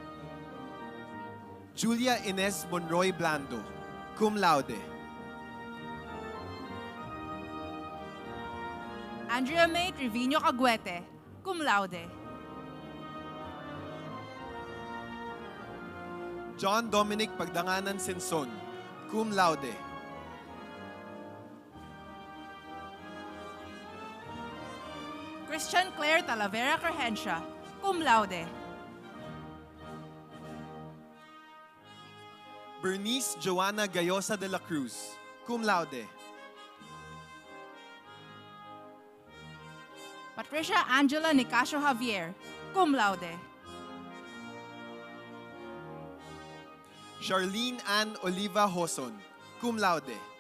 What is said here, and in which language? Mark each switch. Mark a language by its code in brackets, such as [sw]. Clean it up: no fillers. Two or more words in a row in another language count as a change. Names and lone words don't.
[la] Julia Ines Monroy Blando, cum laude. Andrea May Trevino Caguete, cum laude. John Dominic Pagdanganan Senson, cum laude. Christian Claire Talavera Corhencia, cum laude. Bernice Joanna Gayosa de la Cruz, cum laude. Patricia Angela Nicasio Javier, cum laude. Charlene Ann Oliva Hoson, cum laude.